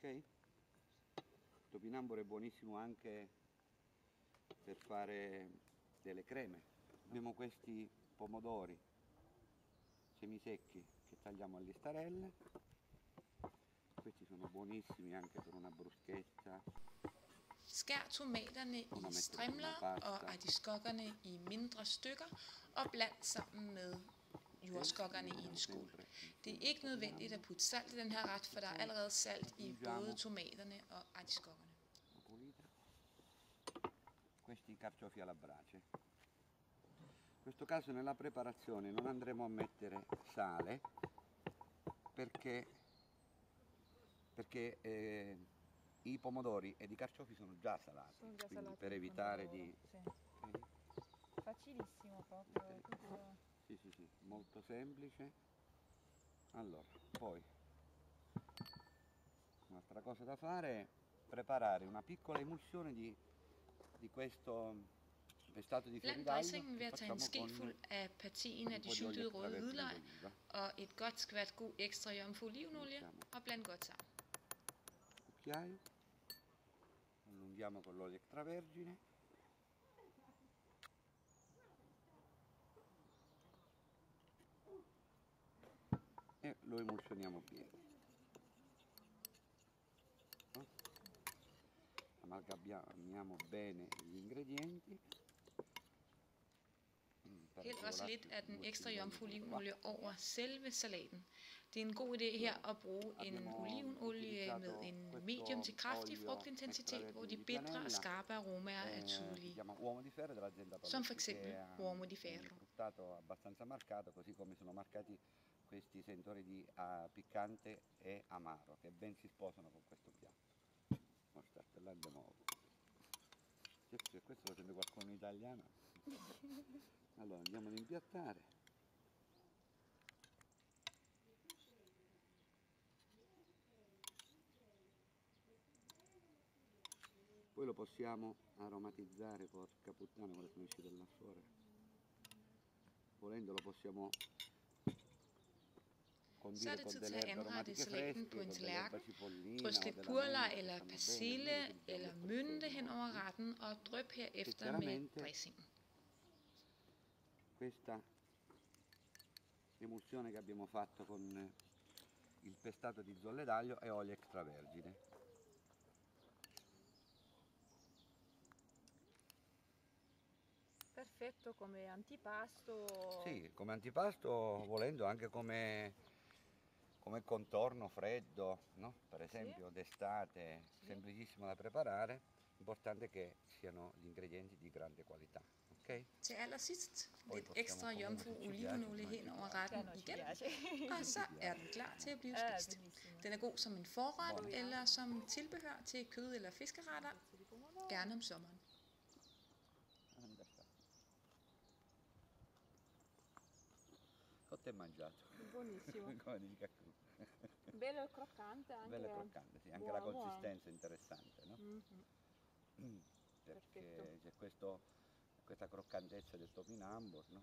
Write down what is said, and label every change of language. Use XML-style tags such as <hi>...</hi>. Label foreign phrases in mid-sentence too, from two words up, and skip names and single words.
<it>Il topinambur è buonissimo anche per fare delle creme. Abbiamo questi pomodori semisecchi che tagliamo a listarelle. Questi sono buonissimi anche per una bruschetta.</it> <da>Skær tomaterne i strimler og artiskokkerne i mindre stykker og bland sammen med jordskokkerne i en skål. Det er ikke nødvendigt at putte salt i den her ret, for der er allerede salt i både tomaterne og artiskokkerne.</da> <it>Questi carciofi alla brace. In questo caso nella preparazione non andremo a mettere sale perché i pomodori ed i carciofi sono già salati, quindi per evitare di... Sì. Okay. Facilissimo proprio. Okay. Tutto... Sì, molto semplice. Allora, poi un'altra cosa da fare è preparare una piccola emulsione di questo pestato di fiori d'aglio.</it> <da>Bland dressingen ved at tage en skefuld af partien af de syltede røde hvidløg og et godt skvat god ekstra jomfru olivenolie og bland godt sammen.</da> <it>Cucchiaio, allunghiamo con l'olio extravergine. E lo emulsioniamo bene. Amalgamiamo bene gli ingredienti.</it> <da>Hæld også lidt af den ekstra jomfru olivenolie over selve salaten. Det er en god idé her at bruge en olivenolie med en medium til kraftig frugtintensitet, hvor de bitre og skarpe aromaer er tydelige. Som for eksempel Uomo di Ferro.</da> <it>Abbastanza marcato, così come sono marcati questi sentori di piccante e amaro che ben si sposano con questo piatto. Lo startellando nuovo. Se questo lo sente qualcuno in italiano. Allora andiamo ad impiattare. Poi lo possiamo aromatizzare, porca puttana, come sono uscito là fuori. Volendo lo possiamo</it> <da>Så er det tid til at anrette salaten på en tallerken. Drys lidt purløg eller persille eller mynte hen over retten og dryp herefter med dressingen.</da> <it>Questa emulsione che abbiamo fatto con il pestato di zolle d'aglio e olio extravergine. Perfetto come antipasto. Sì, come antipasto, volendo anche come contorno freddo, no? Per esempio d'estate, semplicissimo da preparare, importante che siano gli ingredienti di grande qualità. Okay?</it> <da>Til allersidst lidt ekstra jomfru olivenolie hen over retten igen, og så er den klar til at blive spist. Den er god som en forret eller som tilbehør til kød- eller fiskeretter, gerne om sommeren.</da> <it>Cotto e mangiato. Buonissimo. Come dici che bello e croccante anche. Bello e croccante, sì, anche la consistenza è interessante, no? Perché c'è questa croccantezza del topinambur, no?</it>